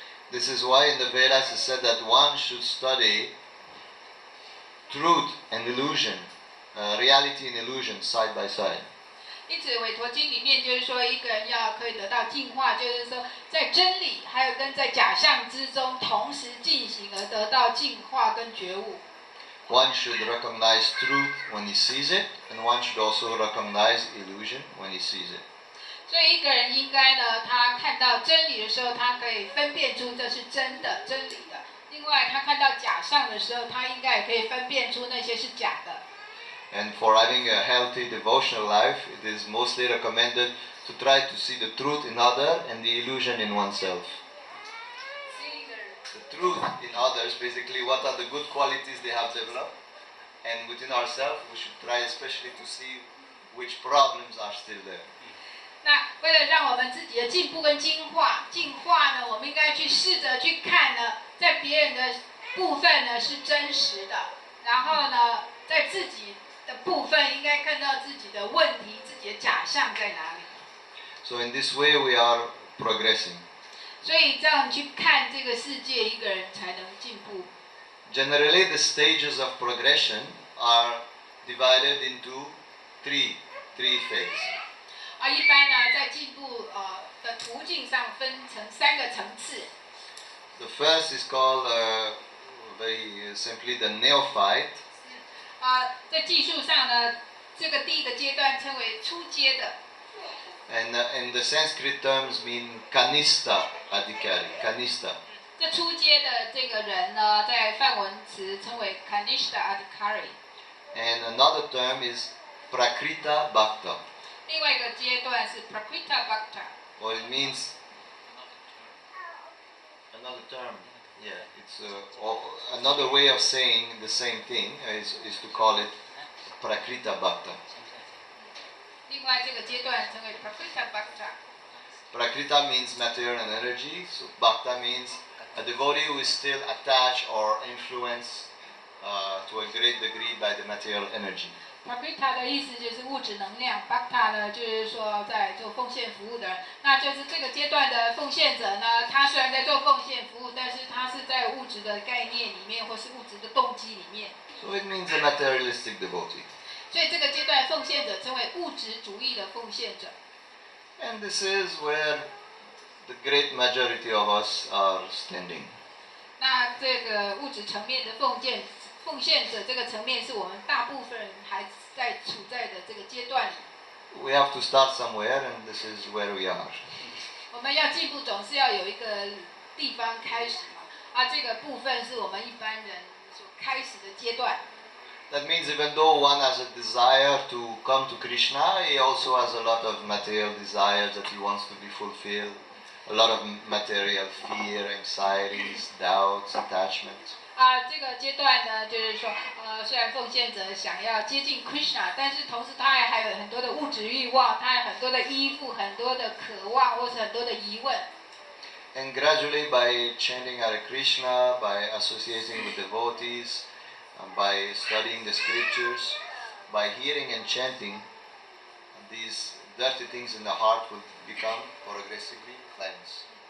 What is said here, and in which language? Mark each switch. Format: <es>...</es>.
<en>This is why in the Vedas it said that one should study truth and illusion, reality and illusion side by side.</en> <zh>因此，韦陀经里面就是说，一个人要可以得到净化，就是说，在真理还有跟在假象之中同时进行，而得到净化跟觉悟。</zh> <en>One should recognize truth when he sees it, and one should also recognize illusion when he sees it.</en> <zh>所以一个人应该呢，他看到真理的时候，他可以分辨出这是真的、真理的。另外，他看到假象的时候，他应该也可以分辨出那些是假的。</zh> <en>And for having a healthy devotional life, it is mostly recommended to try to see the truth in others and the illusion in oneself. The truth in others, basically what are the good qualities they have developed, and within ourselves we should try especially to see which problems are still there.</en> <zh>那为了让我们自己的进步跟净化呢，我们应该去试着去看呢，在别人的部分呢是真实的，然后呢，在自己的部分应该看到自己的问题、自己的假象在哪里。</zh> <en>So in this way we are progressing.</en> <zh>所以这样去看这个世界，一个人才能进步。</zh> <en>Generally, the stages of progression are divided into three phases.</en> <zh>一般呢，在进步的途径上分成三个层次。</zh> <en>The first is called very simply the neophyte.</en> <zh>在技术上呢，这个第一个阶段称为初阶的。</zh> <en>And the Sanskrit terms mean kanista adhikari. Kanista.</en> <zh>这初阶的这个人呢，在梵文词称为 Kanishta Adhikari。</zh> <en>And another term is prakrita bhakta.</en> <zh>另外一个阶段是 Prakrita Bhakta。</zh> <en>Or it means another term. Yeah, it's another way of saying the same thing is to call it prakrita bhakta.</en> <zh>另外这个阶段称为 Prakrita Bhakta。</zh> <en>Prakrita means material and energy, so bhakta means a devotee who is still attached or influenced to a great degree by the material energy.</en> <zh>Prakrita 的意思就是物质能量 ，Bhakta 呢就是说在做奉献服务的人，那就是这个阶段的奉献者呢，他虽然在做奉献服务，但是他是在物质的概念里面或是物质的动机里面。</zh> <en>So it means a materialistic devotee.</en> <zh>所以这个阶段奉献者称为物质主义的奉献者。</zh> <en>And this is where the great majority of us are standing.</en> <zh>那这个物质层面的奉献者这个层面，是我们大部分人还在处在的这个阶段里。</zh> <en>We have to start somewhere, and this is where we are.</en> <zh>我们要进步，总是要有一个地方开始嘛。这个部分是我们一般人所开始的阶段。</zh> <en>That means even though one has a desire to come to Krishna, he also has a lot of material desires that he wants to be fulfilled. A lot of material fear, anxieties, doubts, attachments.</en> <zh>这个阶段呢，就是说，虽然奉献者想要接近 Krishna， 但是同时他还有很多的物质欲望，他有很多的依附，很多的渴望，或是很多的疑问。</zh> <en>And gradually, by chanting Hare Krishna, by associating with devotees, by studying the scriptures, by hearing and chanting, these dirty things in the heart will become progressively cleansed.</en>